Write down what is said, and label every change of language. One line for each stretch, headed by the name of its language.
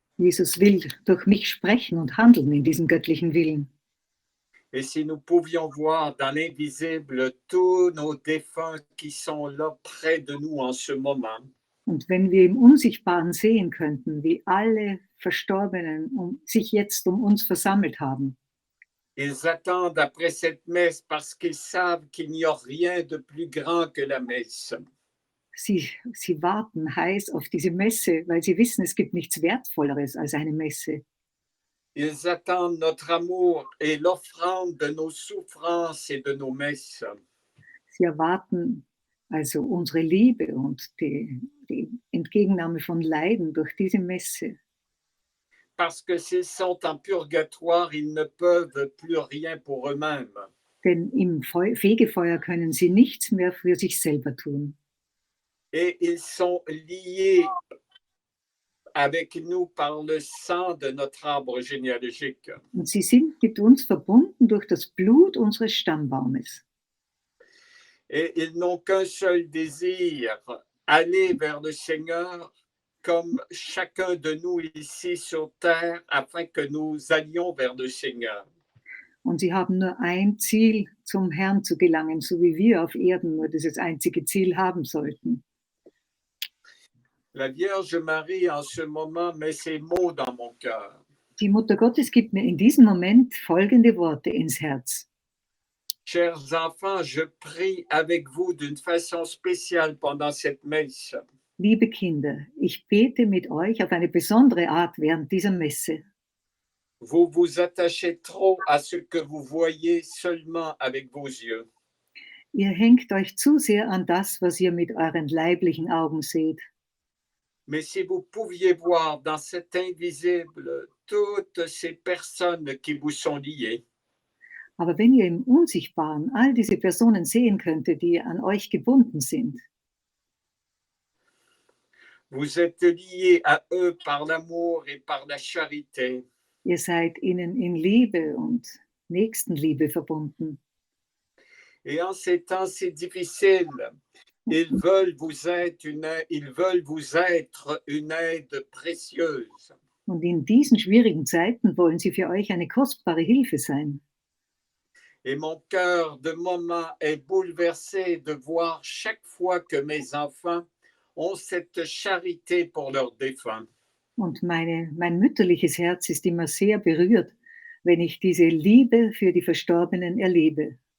German: Jesus will durch mich sprechen und handeln in diesem göttlichen Willen.
French: Et si nous pouvions voir dans l'invisible tous nos défunts qui sont là près de nous en ce moment.
German: Und wenn wir im Unsichtbaren sehen könnten, wie alle Verstorbenen sich jetzt um uns versammelt haben.
French: Ils attendent après cette messe parce qu'ils savent qu'il n'y a rien de plus grand que la messe.
German: Sie warten heiß auf diese Messe, weil sie wissen, es gibt nichts Wertvolleres als eine Messe.
French: Ils attendent notre amour et l'offrande de nos souffrances et de nos messes.
German: Sie erwarten also unsere Liebe und die Entgegennahme von Leiden durch diese Messe.
French: Parce que s'ils sont en purgatoire, ils ne peuvent plus rien pour eux-mêmes.
German: Denn im Fegefeuer können sie nichts mehr für sich selber tun.
French: Et ils sont liés avec nous par le sang de notre arbre généalogique.
German: Und sie sind mit uns verbunden durch das Blut unseres Stammbaumes.
French: Et ils n'ont qu'un seul désir, aller vers le Seigneur comme chacun de nous ici sur terre, afin que nous allions vers le Seigneur.
German: Und sie haben nur ein Ziel, zum Herrn zu gelangen, so wie wir auf Erden nur dieses einzige Ziel haben sollten.
French: La Vierge Marie, en ce moment, met ces mots dans mon cœur.
German: Die Mutter Gottes gibt mir in diesem Moment folgende Worte ins Herz.
French: Chers enfants, je prie avec vous d'une façon spéciale pendant cette messe.
German: Liebe Kinder, ich bete mit euch auf eine besondere Art während dieser Messe.
French: Vous vous attachez trop à ce que vous voyez seulement avec vos yeux.
German: Ihr hängt euch zu sehr an das, was ihr mit euren leiblichen Augen seht.
French: Mais si vous pouviez voir dans cet invisible toutes ces personnes qui vous sont liées,
German: Aber wenn ihr im Unsichtbaren all diese Personen sehen könntet, die an euch gebunden sind,
French: vous êtes liés à eux par l'amour et par la charité.
German: ihr seid ihnen in Liebe und Nächstenliebe verbunden.
French: Et en ces temps si difficiles, ils veulent vous être une aide précieuse.
German: Und in diesen schwierigen Zeiten wollen sie für euch eine kostbare Hilfe sein.
French: Et mon cœur de maman est bouleversé de voir chaque fois que mes enfants ont cette charité pour leurs défunts.
German: Und mein mütterliches Herz ist immer sehr berührt, wenn ich diese Liebe für die Verstorbenen erlebe.